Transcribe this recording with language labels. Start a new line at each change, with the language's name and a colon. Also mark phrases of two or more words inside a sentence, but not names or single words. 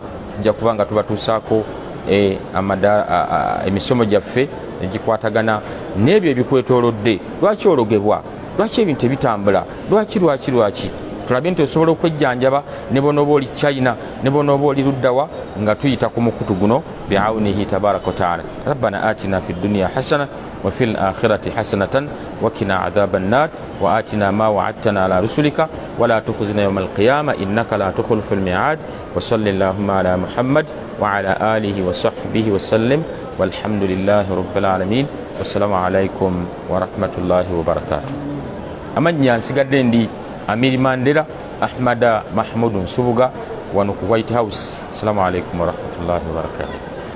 Ganda: Tujja kuba nga tubatuusaako emisomo gyaffe egikwatagana n'ebyo ebikwetoolodde. Lwaki ologebwa? Lwaki ebintu ebitambula? Lwaki tulabe nti osobola okwejjanjaba ne bonoba oli China ne bonoba oli luddawa nga tuyita ku mukutu guno
Arabic: بعونه تبارك وتعالى. ربنا آتنا في الدنيا حسنة وفي الآخرة حسنة وقنا عذاب النار وآتنا ما وعدتنا على رسلك ولا تخزنا يوم القيامة إنك لا تخلف الميعاد وصلى الله على محمد وعلى آله وصحبه وسلم والحمد لله رب العالمين. والسلام عليكم ورحمة الله وبركاته.
Ganda: Amanya nsigadde ndi Amiri Mandela Ahmada Mahmud Nsubuga wano ku White House.
Arabic: السلام عليكم ورحمة الله وبركاته.